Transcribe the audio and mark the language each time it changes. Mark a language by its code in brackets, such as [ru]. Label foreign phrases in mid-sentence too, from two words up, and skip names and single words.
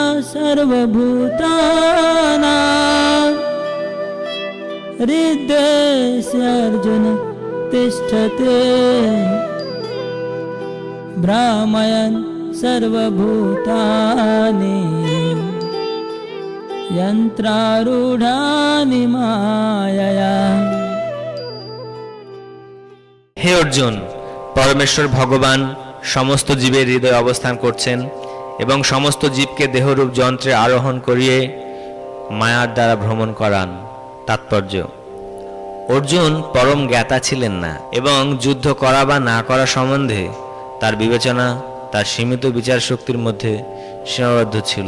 [sa] सर्वभूतानां हृदयस्य अर्जुन तिष्ठते भ्रामयन् सर्वभूतानि यन्त्रारूढानि मायया। [bn] হে অর্জুন, পরমেশ্বর ভগবান সমস্ত জীবের হৃদয়ে অবস্থান করছেন এবং সমস্ত জীবকে দেহরূপ যন্ত্রে আরোহণ করিয়ে মায়ার দ্বারা ভ্রমণ করান। তাৎপর্য: অর্জুন পরম জ্ঞাতা ছিলেন না এবং যুদ্ধ করা বা না করা সম্বন্ধে তার বিবেচনা তার সীমিত বিচার শক্তির মধ্যে সীমাবদ্ধ ছিল।